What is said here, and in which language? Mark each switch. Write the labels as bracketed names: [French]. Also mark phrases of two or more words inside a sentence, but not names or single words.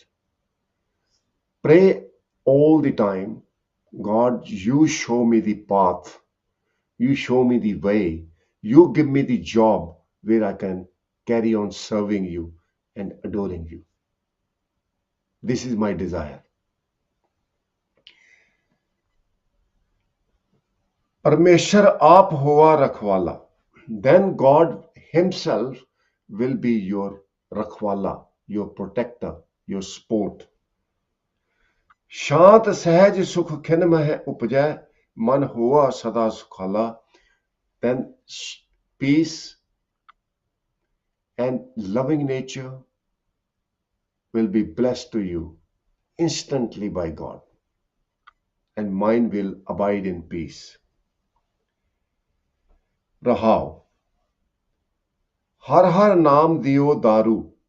[English] Pray all the time, God, you show me the path, you show me the way, you give me the job where I can carry on serving you and adoring you. This is my desire. [Punjabi] ਪਰਮੇਸਰੁ ਆਪਿ ਹੋਆ ਰਖਵਾਲਾ. [English] Then God himself will be your rakhwala, your protector, your support. [Punjabi] ਸਾਂਤਿ ਸਹਜ ਸੁਖ ਖਿਨ ਮਹਿ ਉਪਜੈ ਮਨੁ ਹੋਆ ਸਦਾ ਸੁਖਾਲਾ. [English] Then peace and loving nature will be blessed to you instantly by God, and mind will abide in peace. [Punjabi] ਰਹਾਉ। ਹਰਿ ਹਰਿ ਨਾਮੁ ਦੀਓ ਦਾਰੂ.